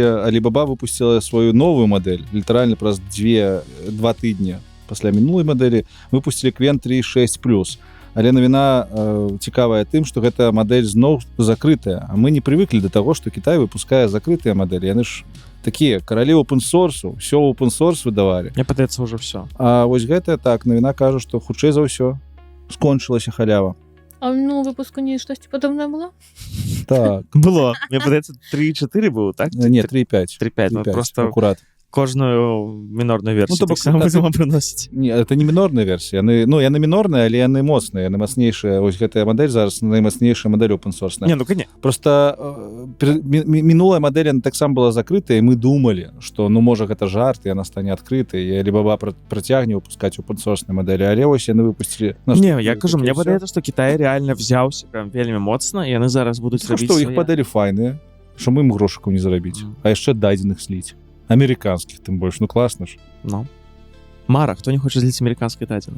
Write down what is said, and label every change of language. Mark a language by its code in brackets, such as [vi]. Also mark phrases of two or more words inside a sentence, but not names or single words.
[be] Alibaba выпусціла сваю новую мадэль, літаральна праз 2 тыдні пасля мінулай мадэлі выпусцілі Qwen 3.6+. Але навіна цікавая тым, што гэта мадэль зноў закрытая, а мы не прывыклі да таго, што Кітай выпускае закрытыя мадэлі. Яны ж такія каралі open-source, ўсё open-source выдавалі. Мне падаецца ўжо ўсё. А вось гэтая так, навіна кажа, што хутчэй за ўсё скончылася халява. А ну выпуску не штосьці падобнае было? Так. Было. Мне падаецца 3.4 быў, так? Не, 3.5. 3.5, ну просто акурат. Кожную мінорную версію Ну, то бок, так само так, будзем прыносіць. Не, это не мінорная версія. Яны мінорныя, але яны моцныя, яны мацнейшыя. Вось гэтая мадэль зараз наймацнейшая мадэль open-source. Не, ну, конечно. Просто мінулая мадэль яна таксама была закрытая, і мы думалі, што ну можа гэта жарт, і яна стане адкрытай, і Alibaba працягне выпускаць open-source мадэлі, але вось яны выпусцілі. Не, я кажу, мне падаецца, што Кітай реально взяўся прям вельмі моцна, і яны зараз будуць рабіць што іх мадэлі файныя, што мы ім грошыкаў не зарабіць, а яшчэ дадзеных сліць. Американских, тым больш, ну класна ж. Ну. Мара, хто не хоча зліць амерыканскай дадзеных?